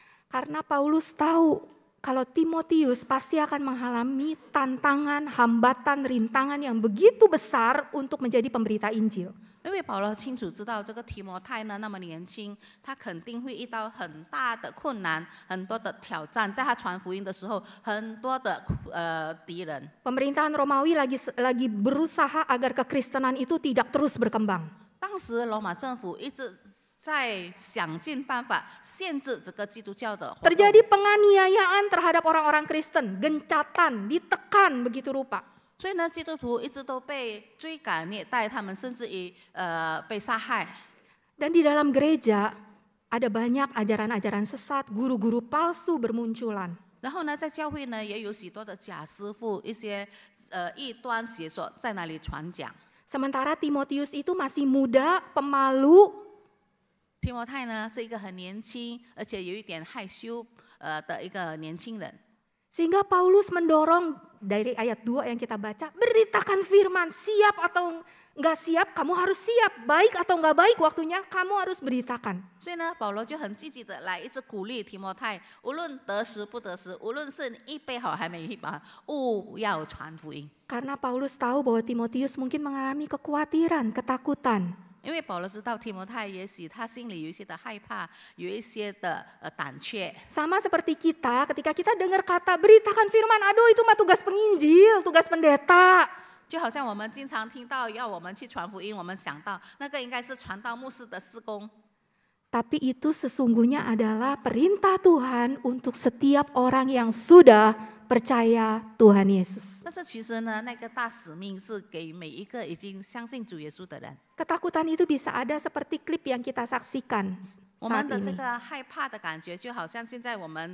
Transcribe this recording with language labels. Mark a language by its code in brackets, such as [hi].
[id] Karena Paulus tahu kalau Timotius pasti akan mengalami tantangan, hambatan, rintangan yang begitu besar untuk menjadi pemberita Injil. [zh] 因为保罗清楚知道这个提摩太呢那么年轻，他肯定会遇到很大的困难，很多的挑战，在他传福音的时候，很多的敌人。 [id] Pemerintahan Romawi lagi berusaha agar kekristenan itu tidak terus berkembang. [zh] 当时罗马政府一直在想尽办法限制这个基督教的活动。 [id] Terjadi penganiayaan terhadap orang-orang Kristen, gencatan, ditekan begitu rupa. [zh] 所以呢，基督徒一直都被追赶虐待，他们甚至于被杀害。 [id] Dan di dalam gereja ada banyak ajaran-ajaran sesat, guru-guru palsu bermunculan. [zh] 然后呢，在教会呢也有许多的假师傅，一些异端邪说在那里传讲。 [id] Sementara Timotius itu masih muda, pemalu, [zh] 提摩太呢是一个很年轻，而且有一点害羞的一个年轻人。 [id] sehingga Paulus mendorong dari ayat 2 yang kita baca, beritakan firman, siap atau enggak siap, kamu harus siap, baik atau enggak baik waktunya, kamu harus beritakan. [zh] 所以呢，保罗就很积极的来一直鼓励提摩太，无论得时不得时，无论是你预备好还没预备好，务要传福音。 [id] Karena Paulus tahu bahwa Timotius mungkin mengalami kekhawatiran, ketakutan. [zh] 因为保罗知道提摩太也许他心里有一些的害怕，有一些的胆怯。 [id] Sama seperti kita, ketika kita dengar kata beritakan firman, aduh itu mah tugas penginjil, tugas pendeta. [zh] 就好像我们经常听到要我们去传福音，我们想到那个应该是传道牧师的事工。 [id] Tapi itu sesungguhnya adalah perintah Tuhan untuk setiap orang yang sudah percaya Tuhan Yesus. [zh] 但是其实呢，那个大使命是给每一个已经相信主耶稣的人。 [id] Ketakutan itu bisa ada seperti klip yang kita saksikan [zh] 我 [id] saat [zh] 们的这 [id] ini. [zh] 个害怕的感觉，就好像现在我们